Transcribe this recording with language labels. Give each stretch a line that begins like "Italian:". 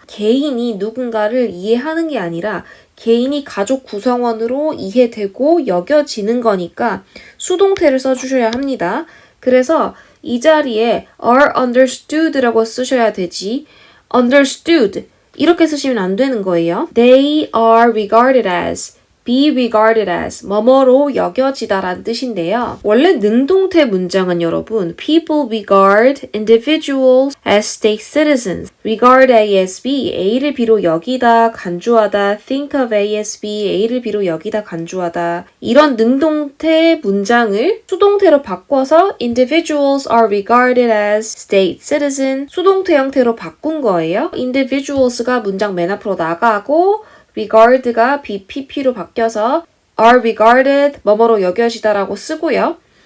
Korean: 개인이 누군가를 이해하는 게 아니라 개인이 가족 구성원으로 이해되고 여겨지는 거니까 수동태를 써주셔야 합니다. 그래서 이 자리에
English: are understood
Korean: 라고 쓰셔야 되지 understood 이렇게 쓰시면 안 되는 거예요.
English: They are regarded as be regarded as
Korean: 뭐뭐로 여겨지다라는 뜻인데요. 원래 능동태 문장은 여러분
English: people regard individuals as state citizens. regard A as B,
Korean: A를 B로 여기다, 간주하다,
English: think of A as B,
Korean: A를 B로 여기다, 간주하다. 이런 능동태 문장을 수동태로 바꿔서
English: individuals are regarded as state citizen
Korean: 수동태 형태로 바꾼 거예요. individuals가 문장 맨 앞으로 나가고 regard가 BPP로 바뀌어서
English: are regarded
Korean: 뭐뭐로 여겨지다라고 쓰고요.